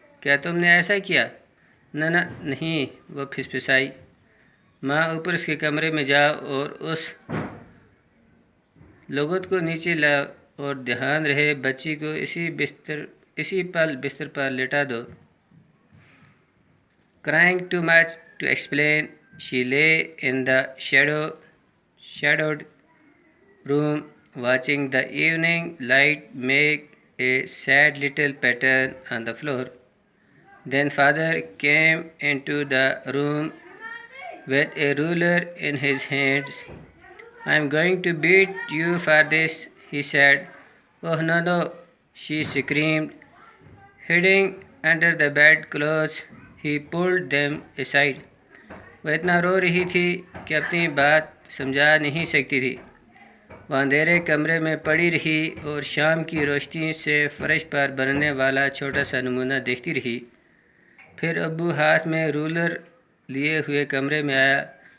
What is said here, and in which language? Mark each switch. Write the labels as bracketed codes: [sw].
[hi] क्या तुमने ऐसा किया? ना नहीं, वो फिसफिसाई। माँ, ऊपर उसके कमरे में जाओ और उस लुग़त को नीचे ला और ध्यान रहे बच्ची को इसी पल बिस्तर पर लेटा दो। [en] Crying too much to explain, she lay in the shadowed room, watching the evening light make a sad little pattern on the floor. Then father came into the room with a ruler in his hands. "I'm going to beat you for this," he said. "Oh no," she screamed. Hiding under the bedclothes, he pulled them aside. [hi] वह इतना रो रही थी कि अपनी बात समझा नहीं सकती थी। वह अंधेरे कमरे में पड़ी रही और शाम की रोशनी से फर्श पर बनने वाला छोटा सा नमूना देखती रही। फिर अब्बू हाथ में रूलर लिए हुए कमरे में आया।